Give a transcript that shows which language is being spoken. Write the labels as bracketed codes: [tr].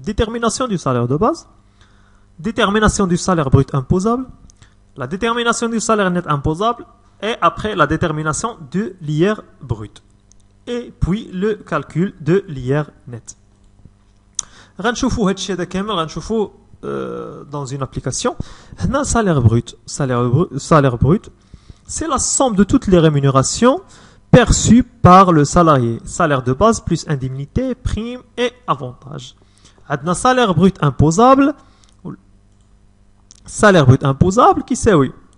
[fr] Détermination du salaire de base, détermination du salaire brut imposable, la détermination du salaire net imposable et après la détermination de l'IR brut. Et puis le calcul de l'IR net. [ar] غنشوفوا هادشي هذا كامل غنشوفوا [fr] dans une application. [ar] هنا [fr] salaire brut c'est la somme de toutes les rémunérations perçues par le salarié. Salaire de base plus indemnité, prime et avantage. عندنا salaire brut imposable. Salaire brut imposable qui c'est oui.